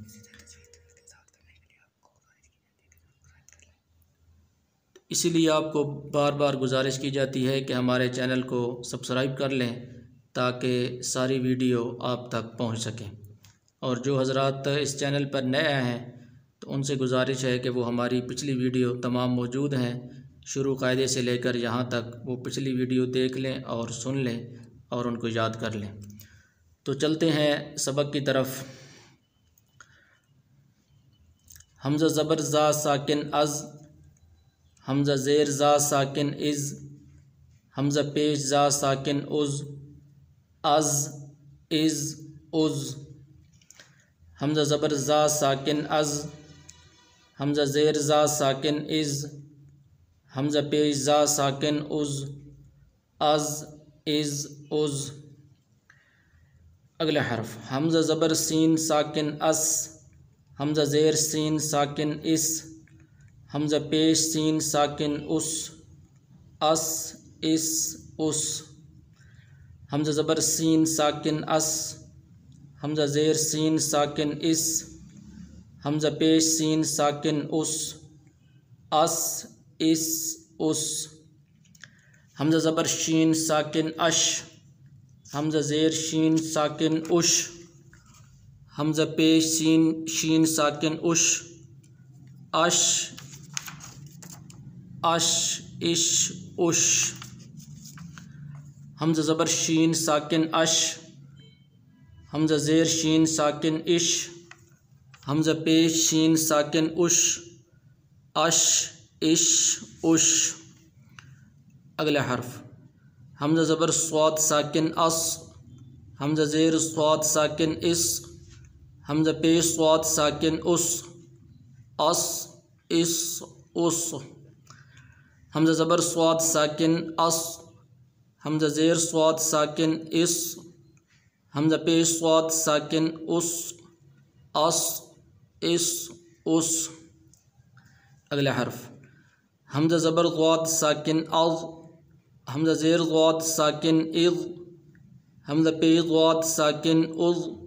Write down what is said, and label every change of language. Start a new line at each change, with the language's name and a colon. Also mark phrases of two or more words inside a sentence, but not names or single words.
Urdu: اسی لیے آپ کو بار بار گزارش کی جاتی ہے کہ ہمارے چینل کو سبسکرائب کر لیں تاکہ ساری ویڈیو آپ تک پہنچ سکیں، اور جو حضرات اس چینل پر نئے آئے ہیں تو ان سے گزارش ہے کہ وہ ہماری پچھلی ویڈیو تمام موجود ہیں، شروع قاعدے سے لے کر یہاں تک وہ پچھلی ویڈیو دیکھ لیں اور سن لیں اور ان کو یاد کر لیں۔ تو چلتے ہیں سبق کی طرف۔ حمزہ زبر زا ساکن از، حمزہ زیر زا ساکن از، حمزہ پیش زا ساکن از، از از، حمزہ زبر زا ساکن از، حمزہ زیر زا ساکن از، حمزہ پیش زا ساکن از، از، اگلا حرف حمزہ زبر سین ساکن اس، حمزہ زیر سین ساکن اس، حمزہ پیش سین ساکن اس، اس، حمزہ زبر سین ساکن اس، حمزہ زیر سین ساکن اس، حمزہ پیش سین ساکن اس، اس، حمزہ زبر شین ساکن اش، حمزہ زیر شین ساکن اش، حمزہ پیش شین ساکن اش، اش، حمزہ زبر شین ساکن اش، حمزہ زیر شین ساکن اش، حمزہ پیش شین ساکن اش، اش، اگلا حرف حمزہ زبر صاد ساکن اس، حمزہ زیر صاد ساکن اس، حمزہ پیش صاد ساکن اس، حمزہ زبر صاد ساکن اس، حمزہ زیر صاد ساکن اس، حمزہ پیش صاد ساکن اس، اگلا حرف حمزہ زبر ضاد ساکن از، حمزہ زیر ضاد ساکن از، حمزہ پیش ضاد ساکن از،